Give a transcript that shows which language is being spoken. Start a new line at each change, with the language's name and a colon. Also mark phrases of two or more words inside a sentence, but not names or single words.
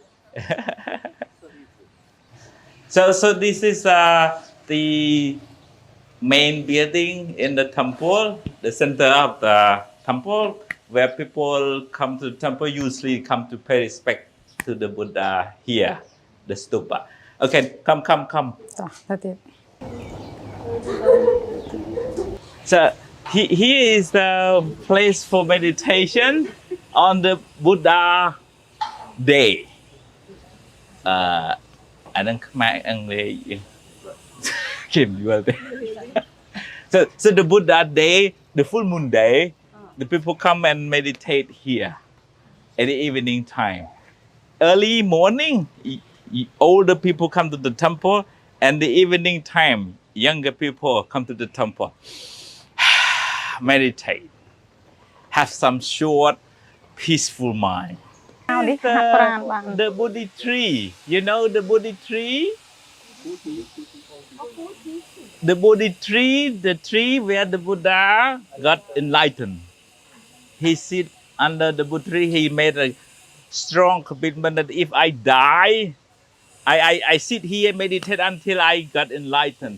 English: So this is the main building in the temple, the center of the temple, where people come to the temple, usually come to pay respect to the Buddha here, the stupa. Okay, come.
Khmer: តោះទៅទៀត
English: So here is the place for meditation on the Buddha day.
Khmer: អានឹងខ្មែរអង់គ្លេសគេនិយាយទេ
English: So the Buddha day, the full moon day, the people come and meditate here at the evening time. Early morning, older people come to the temple, and the evening time, younger people come to the temple. meditate, have some short, peaceful mind. เอาดิหักปราณบ้าง The Bodhi tree. You know the Bodhi tree? The Bodhi tree, the tree where the Buddha got enlightened. He sit under the Bodhi tree. He made a strong commitment that if I die, I sit here and meditate until I got enlightened.